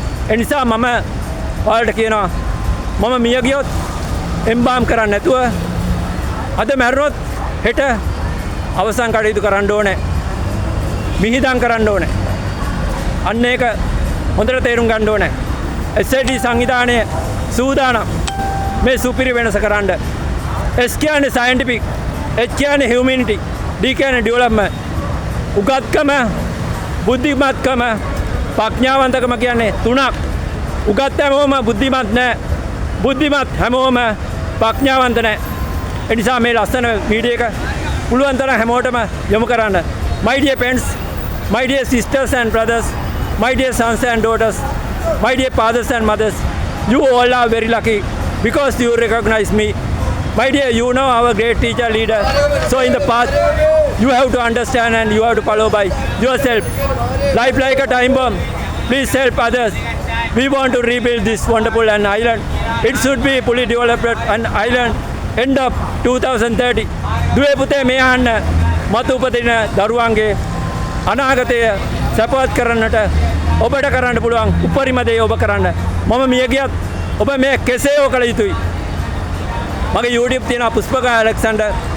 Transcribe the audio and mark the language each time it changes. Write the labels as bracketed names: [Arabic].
[Sinhala] ඒ නිසා මම ඔයාලට කියනවා මම මිය ගියොත් එම්බාම් කරන්න නැතුව අද මැරුණොත් හෙට අවසන් කටයුතු කරන්න ඕනේ. මිහිදන් කරන්න ඕනේ. අන්න ඒක හොඳට තේරුම් ගන්න ඕනේ. SAD සංවිධානයේ සූදානම් මේ සුපිරි වෙනස කරන්න. S කියන්නේ scientific, H කියන්නේ humanity, D කියන්නේ development. උගත්කම, බුද්ධිමත්කම, ප්‍රඥාවන්තකම කියන්නේ තුනක්. උගත් හැමෝම බුද්ධිමත් නැහැ. බුද්ධිමත් හැමෝම ප්‍රඥාවන්ත නැහැ. ඒ නිසා මේ ලස්සන වීඩියෝ එක පුළුවන් තරම් හැමෝටම යොමු කරන්න. [English] My dear friends, my dear sisters and brothers, my dear sons and daughters, my dear fathers and mothers, you all are very lucky because you recognize me. My dear, you know our great teacher leader. So in the path, you have to understand and you have to follow by yourself. Life like a time bomb. Please help others. We want to rebuild this wonderful island. It should be fully developed an island end of 2030. [Sinhala] දුවේ පුතේ මේ අහන්න මතු උපදින දරුවන්ගේ අනාගතය සපවත් කරන්නට ඔබට කරන්න පුළුවන් උපරිම දේ ඔබ කරන්න. මම මිය ගියත් ඔබ මේ කෙසේ හෝ කළ යුතුයි. මගේ YouTube තියෙනවා පුෂ්පක ඇලෙක්සැන්ඩර්.